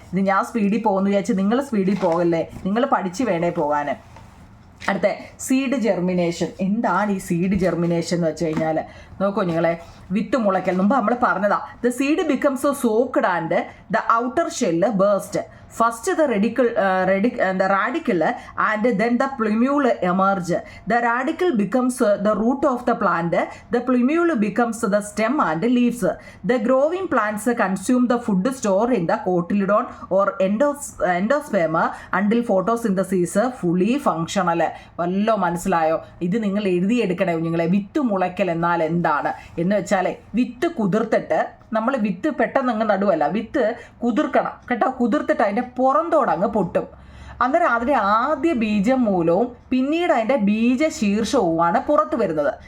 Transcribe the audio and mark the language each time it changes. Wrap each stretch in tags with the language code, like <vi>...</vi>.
<ml>ഇത് ഞാൻ സ്പീഡിൽ പോകുന്നു വിചാരിച്ച് നിങ്ങൾ സ്പീഡിൽ പോകല്ലേ, നിങ്ങൾ പഠിച്ച് വേണേ പോകാൻ. അടുത്ത സീഡ് ജെർമിനേഷൻ. എന്താണ് ഈ സീഡ് ജെർമിനേഷൻ എന്ന് വെച്ച് കഴിഞ്ഞാൽ നോക്കൂ നിങ്ങളെ, വിത്ത് മുളയ്ക്കൽ. മുമ്പ് നമ്മൾ പറഞ്ഞതാ</ml> <en>The seed becomes soaked and the outer shell burst.</en> <ml>First</ml> <en>the radicle and then the plumule emerge. The radicle becomes the root of the plant. The plumule becomes the stem and leaves. The growing plants consume the food stored in the cotyledon or endosperm until photosynthesis fully functional.</en> <ml>വല്ലോ മനസ്സിലായോ? ഇത് നിങ്ങൾ എഴുതിയെടുക്കണേ കുഞ്ഞുങ്ങളെ. വിത്ത് മുളയ്ക്കൽ എന്നാൽ എന്താണ് എന്ന് വെച്ചാൽ വിത്ത് കുതിർത്തിട്ട് നമ്മൾ വിത്ത് പെട്ടെന്ന് അങ്ങ് നടുവല്ല, വിത്ത് കുതിർക്കണം കേട്ടോ. കുതിർത്തിട്ട് അതിൻ്റെ പുറന്തോടങ്ങ് പൊട്ടും. അന്നേരം അതിൻ്റെ ആദ്യ ബീജം മൂലവും പിന്നീട് അതിൻ്റെ ബീജശീർഷവുമാണ് പുറത്ത് വരുന്നത്.</ml>